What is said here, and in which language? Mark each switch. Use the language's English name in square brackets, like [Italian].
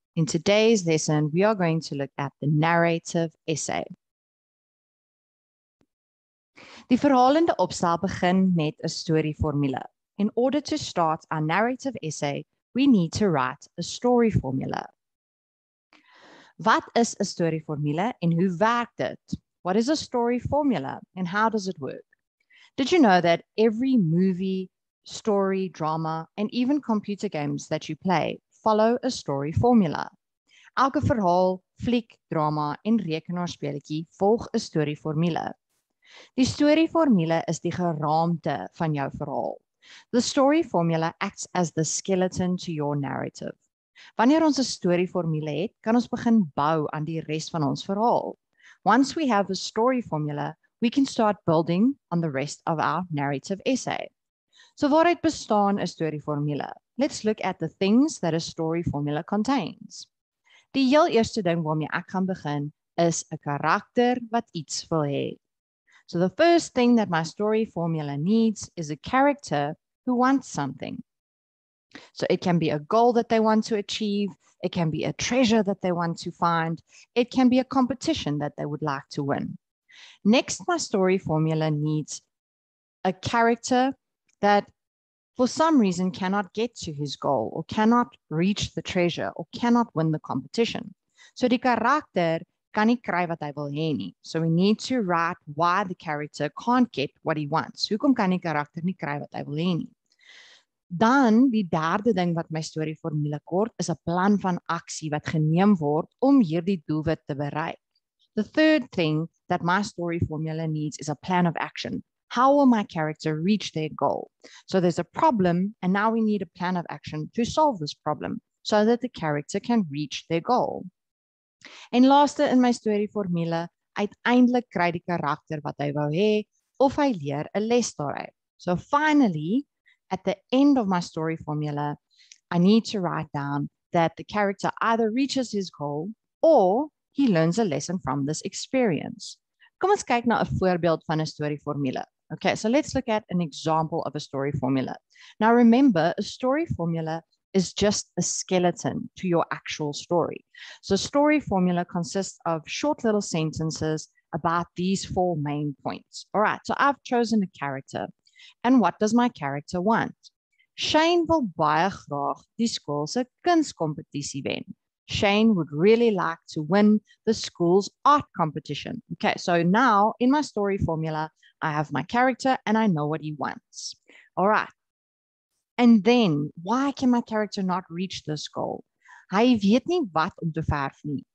[English] In today's lesson, we are going to look at the narrative essay. [Afrikaans] Die verhalende opstel begin met 'n storieformule. [English] In order to start our narrative essay, we need to write a story formula. [Afrikaans] Wat is 'n storieformule en hoe werk dit? [English] What is a story formula and how does it work? Did you know that every movie, story, drama, and even computer games that you play follow a story formula? [Afrikaans] Elke verhaal, fliek, drama en rekenaarspeletjie volg 'n storieformule. Die storieformule is die geraamte van jou verhaal. [English] The story formula acts as the skeleton to your narrative. [Afrikaans] Wanneer ons 'n storieformule het, kan ons begin bou aan die res van ons verhaal. [English] Once we have a story formula, we can start building on the rest of our narrative essay. [Afrikaans] So waaruit bestaan 'n storieformule? [English] Let's look at the things that a story formula contains. [Afrikaans] Die heel eerste ding waarmee ek gaan begin is 'n karakter wat iets wil hê. [English] So the first thing that my story formula needs is a character who wants something. So it can be a goal that they want to achieve, it can be a treasure that they want to find, it can be a competition that they would like to win. Next, my story formula needs a character that for some reason cannot get to his goal or cannot reach the treasure or cannot win the competition. [Afrikaans] So die karakter kan nie kry wat hy wil hê nie. [English] So we need to write why the character can't get what he wants. [Afrikaans] Hoekom kan die karakter nie kry wat hy wil hê nie? Dan die derde ding wat my storieformule kort is 'n plan van aksie wat geneem word om hierdie doelwit te bereik. [English] The third thing that my story formula needs is a plan of action. How will my character reach their goal? So there's a problem, and now we need a plan of action to solve this problem so that the character can reach their goal. [Afrikaans] En laaste in my storieformule, uiteindelik kry die karakter wat hy wou hê of hy leer 'n les daaruit. [English] So finally, at the end of my story formula, I need to write down that the character either reaches his goal or he learns a lesson from this experience. [Afrikaans] Kom ons kyk na 'n voorbeeld van 'n storieformule. [English] Okay, so let's look at an example of a story formula. Now remember, a story formula is just a skeleton to your actual story. So story formula consists of short little sentences about these four main points. All right, so I've chosen a character. And what does my character want? [Afrikaans] Shane wil baie graag die skool se kunskompetisie wen. [English] Shane would really like to win the school's art competition. Okay, so now in my story formula, I have my character and I know what he wants. All right. And then, why can my character not reach this goal? [Afrikaans] Hy weet nie wat om te verf nie.